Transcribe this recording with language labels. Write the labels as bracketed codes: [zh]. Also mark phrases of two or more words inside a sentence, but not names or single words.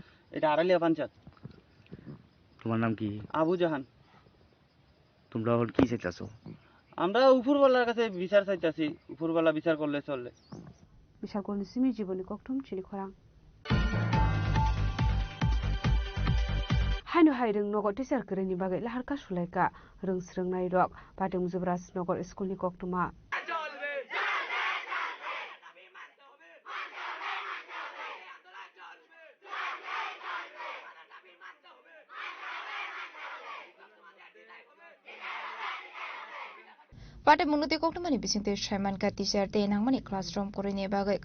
[bn] এটা আড়ালিয়া পঞ্চায়েত তোমার নাম কি আবু জাহান তোমরা এখন কি চাইতাছো আমরা উপরওয়ালার কাছে বিচার চাইতাছি উপরওয়ালা বিচার করলে চললে [trp] বিশাল কোন সিমি জীবনী কক্টম চিনি খরাং haino hairung nogo teacher kereni bagai lahar ka sulaika rungsrung nai rok patung jubras nogor school ni koktuma Pada munuti koktuma ni bising te Shaiman ka teacher te nangmani classroom koreni bagai